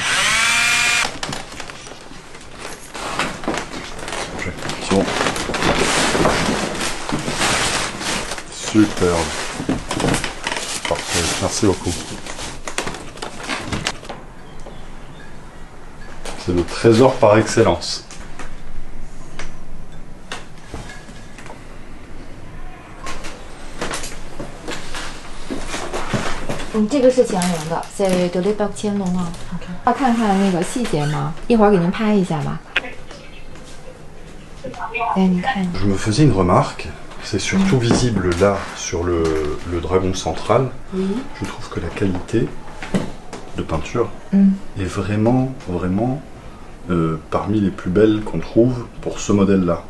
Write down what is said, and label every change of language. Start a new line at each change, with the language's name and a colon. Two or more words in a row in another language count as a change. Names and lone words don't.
French: Bon. Superbe. Parfait, merci beaucoup. C'est le trésor par excellence.
Chinese: 这个是乾隆的
French: c'est de l'époque
Chinese: 乾隆啊。要看看那个细节吗？一会儿给您拍一下吧。
French: Je me faisais une remarque, c'est surtout visible là sur le dragon central. Oui. Je trouve que la qualité de peinture est vraiment parmi les plus belles qu'on trouve pour ce modèle-là.